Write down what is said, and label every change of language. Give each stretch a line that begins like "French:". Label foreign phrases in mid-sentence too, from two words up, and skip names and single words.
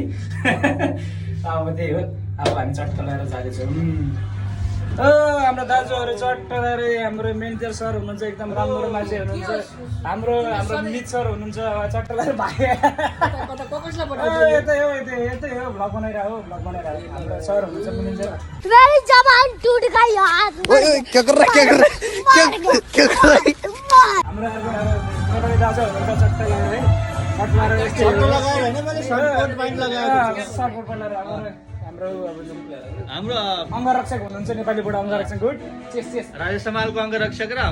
Nepali: अब त्यही हो, अब हामी चट्टा लगाएर जाँदैछौँ। हाम्रो दाजुहरू चट्टा लगाएर हाम्रो म्यानेजर सर हुनुहुन्छ, एकदम राम्रो मान्छे हुनुहुन्छ। हाम्रो मित सर हुनुहुन्छ, चट्टा लगाएर भागे यतै हो भ्लग बनाइरहेको हाम्रो सर हुनुहुन्छ म्यानेजर।
Hindi: मेरी जबान टूट गई यार। क्या कर रहा है
Nepali: हाम्रो नेपाली दाजु हुनुहुन्छ चट्टा लगाएर है। चट्टा लगाएर हाम्रो अङ्गरक्षक हुनुहुन्छ नेपालीबाट अङ्गरक्षक। गुड राजेश समालको अङ्गरक्षक र